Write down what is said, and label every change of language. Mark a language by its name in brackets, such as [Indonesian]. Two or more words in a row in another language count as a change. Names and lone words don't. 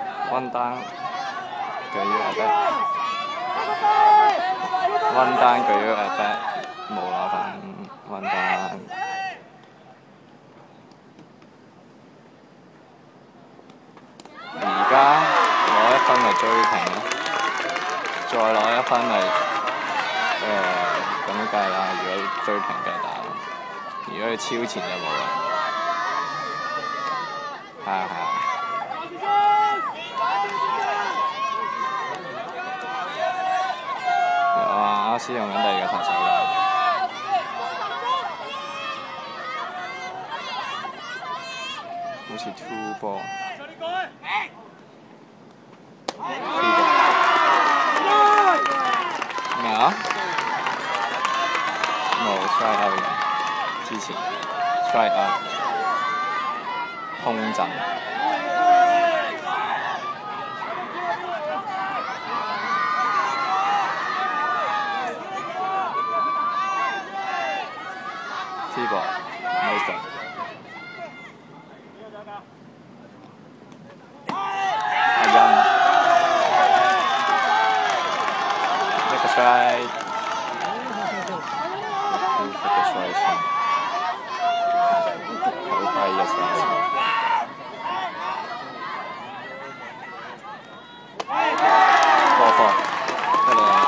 [English] One down， [Cantonese] 佢要 [English] attack。One down， [Cantonese] 佢要 attack，冇攞分。 [English] One down。 [Cantonese] 而家攞一分咪追平咯，再攞一分咪咁樣計啦。如果追平嘅打，如果佢超前就冇啦。係啊係啊。阿斯用緊第二個投手㗎，好似 [English] two ball。 [Cantonese] 咩啊？冇 [English] strike out [Cantonese] 嘅，之前 [English] strike out [Cantonese] 空陣。T-ball，冇錯。阿欣，一個 strike，好快嘅 strike 先，好低嘅 strike 先。4-4，得啦。